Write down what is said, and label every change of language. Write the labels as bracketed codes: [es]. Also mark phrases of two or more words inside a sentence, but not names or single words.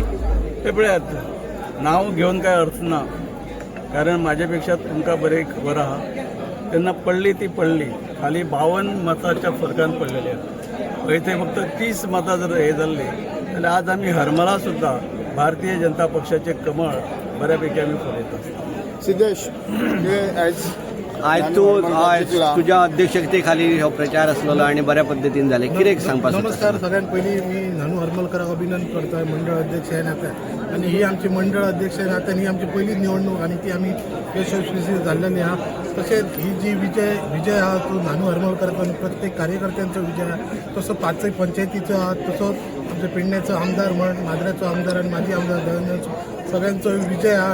[kok] ते पळयात, नाव घेऊन काय अर्थ ना, कारण माझ्यापेक्षा तुमका बरे खबर आहा. [mr] त्यांना पडली ती पडली, खाली 52 मताच्या फरकान पडलेली आहे. [kok] इथे फक्त 30 मतं जर हे झाले जाल्यार आज आम्ही हरमला सुद्धा भारतीय जनता पक्षाचे कमळ बऱ्यापैकी आम्ही फुलयत आसता. सिद्धेश [mr] आज तुझ्या अध्यक्षते खाली हो प्रचार असलेलो आणि बऱ्या पद्धतीने झाले. [kok] कितें सांगपाक सोदता? [mr] नमस्कार सगळ्यांत पयलीं मी नानू हरमलकराक अभिनंदन करतोय मंडळ अध्यक्ष ह्या नात्यान. आणि ही आमची मंडळ अध्यक्ष ह्या नात्यान ही आमची पहिली निवडणूक आणि ती आम्ही यशस्वी झालेली आहा. तसेच ही जी विजय हा तो नानू हरमलकरांचा आणि प्रत्येक कार्यकर्त्यांचा विजय आहे. [kok] तसं 5 पंचायतीचा आहा, तसंच आमच्या पेडण्याचो आमदार म्हण माद्राचो आमदार आणि माजी आमदार दळण्याचो सगळ्यांचो विजय हा.